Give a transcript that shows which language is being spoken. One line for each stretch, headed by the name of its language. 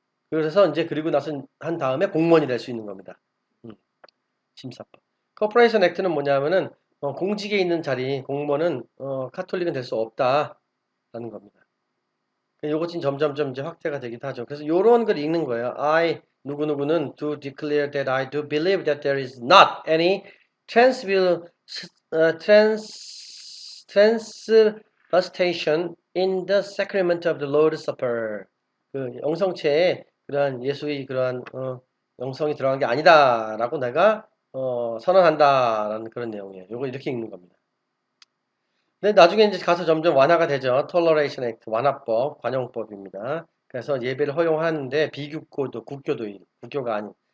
Korean: 그래서 이제 그리고 나서 한 다음에 공무원이 될 수 있는 겁니다. 음, 심사법. 코퍼레이션 액트는 뭐냐면은 공직에 있는 자리 공무원은 카톨릭은 될 수 없다라는 겁니다. 요거 지금 점점점 이제 확대가 되기도 하죠. 그래서 요런 걸 읽는 거예요.
English: I
Korean: 누구누구는
English: do declare that I do believe that there is not any transubstantiation in the sacrament of the Lord's Supper.
Korean: 그 영성체에 그러한 예수의 그러한 영성이 들어간 게 아니다라고 내가 선언한다라는 그런 내용이에요. 요거 이렇게 읽는 겁니다. 근데 나중에 이제 가서 점점 완화가 되죠. Toleration Act, 완화법, 관용법입니다. 그래서 예배를 허용하는데 비국교도, 국교가 아닌.